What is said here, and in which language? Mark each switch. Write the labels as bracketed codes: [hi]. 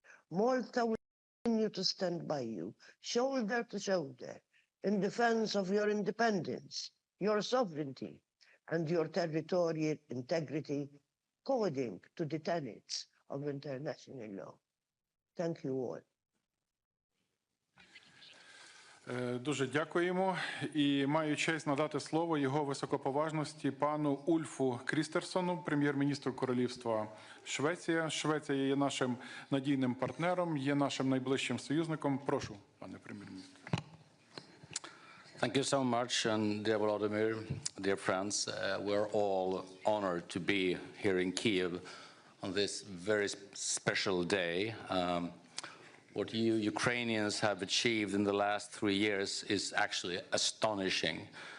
[en] Malta will continue to stand by you, shoulder to shoulder, in defense of your independence, your sovereignty, and your territorial integrity, according to the tenets of international law. Thank you all. [uk] Дуже дякуємо і маю честь надати слово його високоповажності пану Ульфу Крістерсону, прем'єр-міністру Королівства Швеція. Швеція є нашим надійним партнером, є нашим найближчим союзником. Прошу, пане прем'єр-міністр. [en] Thank you so much, and dear Volodymyr, dear friends, we're all honored to be here in Kyiv on this very special day. What you Ukrainians have achieved in the last 3 years is actually astonishing.